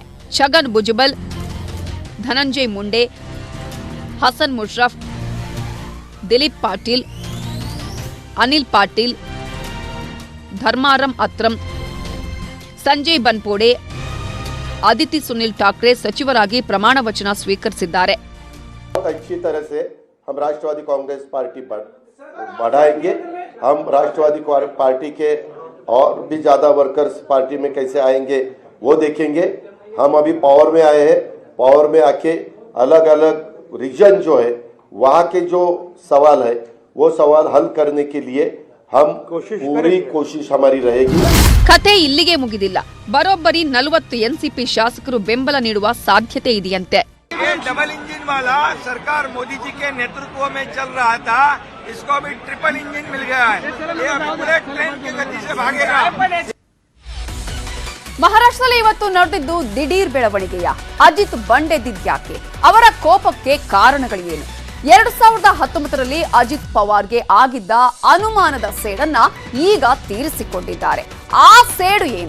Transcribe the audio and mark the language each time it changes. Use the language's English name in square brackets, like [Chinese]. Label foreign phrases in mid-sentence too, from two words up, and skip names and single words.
[Kannada] ಛಗನ್ ಭುಜಬಲ್, ಧನಂಜಯ್ ಮುಂಡೆ, ಹಸನ್ ಮುಷರಫ್, ದಿಲೀಪ್ ಪಾಟೀಲ್, ಅನಿಲ್ ಪಾಟೀಲ್, ಧರ್ಮಾರಂ ಅತ್ರಂ, ಸಂಜಯ್ ಬನ್ಪೋಡೆ, ಅದಿತಿ ಸುನಿಲ್ ಠಾಕ್ರೆ ಸಚಿವರಾಗಿ ಪ್ರಮಾಣ ವಚನ ಸ್ವೀಕರಿಸಿದ್ದಾರೆ. [Hindi] अच्छी तरह से हम राष्ट्रवादी कांग्रेस पार्टी बढ़ाएंगे. हम राष्ट्रवादी पार्टी के और भी ज्यादा वर्कर्स पार्टी में कैसे आएंगे वो देखेंगे. हम अभी पावर में आए हैं. पावर में आके अलग अलग रीजन जो है वहाँ के जो सवाल है वो सवाल हल करने के लिए हम पूरी कोशिश हमारी रहेगी. [Kannada] ಕತೆ ಇಲ್ಲಿಗೆ ಮುಗಿದಿಲ್ಲ. ಬರೋಬ್ಬರಿ 40 ಎನ್ಸಿಪಿ ಶಾಸಕರು ಬೆಂಬಲ ನೀಡುವ ಸಾಧ್ಯತೆ ಇದೆಯಂತೆ. [English] double engine [Hindi] वाला सरकार मोदी जी के नेतृत्व में चल रहा था, इसको अभी [English] triple engine [Hindi] मिल गया है. ये अभी [English] bullet train [Hindi] की गति से भागेगा. [Kannada] ಮಹಾರಾಷ್ಟ್ರದಲ್ಲಿ ಇವತ್ತು ನಡೆದಿದ್ದು ದಿಢೀರ್ ಬೆಳವಣಿಗೆಯ. ಅಜಿತ್ ಬಂಡೆದಿದ್ಯಾಕೆ? ಅವರ ಕೋಪಕ್ಕೆ ಕಾರಣಗಳೇನು? 2019ರಲ್ಲಿ ಅಜಿತ್ ಪವಾರ್ಗೆ ಆಗಿದ್ದ ಅನುಮಾನದ ಸೇಡನ್ನ ಈಗ ತೀರಿಸಿಕೊಂಡಿದ್ದಾರೆ. ಆ ಸೇಡು ಏನು?